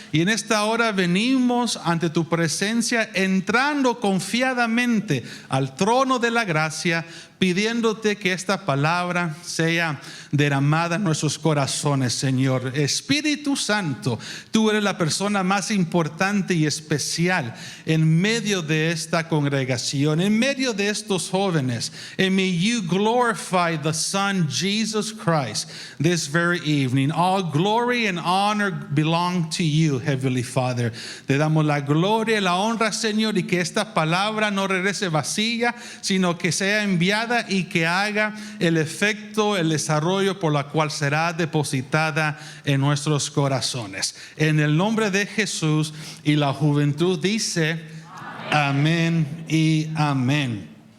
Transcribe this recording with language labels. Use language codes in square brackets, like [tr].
[es] Y en esta hora venimos ante tu presencia, entrando confiadamente al trono de la gracia, pidiéndote que esta palabra sea derramada en nuestros corazones, Señor. Espíritu Santo, tú eres la persona más importante y especial en medio de esta congregación, en medio de estos jóvenes. [en] And may you glorify the Son, Jesus Christ, this very evening. All glory and honor belong to you, Heavenly Father. [es] Te damos la gloria y la honra, Señor, y que esta palabra no regrese vacía, sino que sea enviada y que haga el efecto, el desarrollo por la cual será depositada en nuestros corazones. En el nombre de Jesús, y la juventud dice amén y amén.